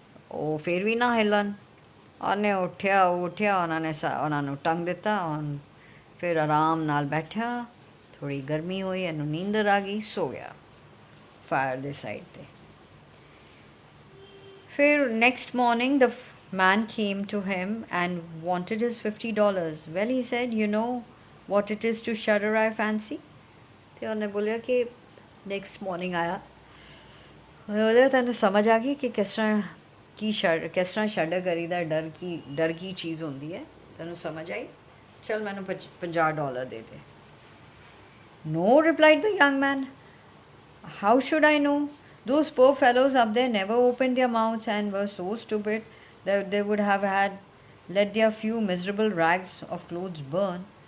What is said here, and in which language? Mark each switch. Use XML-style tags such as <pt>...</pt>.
<pa>ਉਹ ਫਿਰ ਵੀ ਨਾ ਹਿੱਲਣ ਉਹਨੇ ਉੱਠਿਆ ਉਹਨਾਂ ਨੇ ਉਹਨਾਂ ਨੂੰ ਟੰਗ ਦਿੱਤਾ ਹੁਣ ਫਿਰ ਆਰਾਮ ਨਾਲ ਬੈਠਿਆ ਥੋੜ੍ਹੀ ਗਰਮੀ ਹੋਈ ਇਹਨੂੰ ਨੀਂਦਰ ਆ ਗਈ ਸੋ ਗਿਆ ਫਾਇਰ ਦੇ ਸਾਈਡ 'ਤੇ ਫਿਰ</pa> <en>next morning the man came to him and wanted his $50. Well, he said, "You know what it is to shudder, I fancy."</en> <pa>ਤੇ ਉਹਨੇ ਬੋਲਿਆ ਕਿ</pa> <en>next morning</en> <pa>ਆਇਆ ਉਹਨੇ ਤੈਨੂੰ ਸਮਝ ਆ ਗਈ ਕਿ ਕਿਸ ਤਰ੍ਹਾਂ ਸ਼ਡਰ ਕਰੀਦਾ ਡਰ ਕੀ ਚੀਜ਼ ਹੁੰਦੀ ਹੈ ਤੈਨੂੰ ਸਮਝ ਆਈ ਚਲ ਮੈਨੂੰ $50 ਦੇ ਦੇ</pa> <en>No, replied the young man. How should I know? Those poor fellows up there never opened their mouths and were so stupid that they would have let their few miserable rags of clothes burn.</en>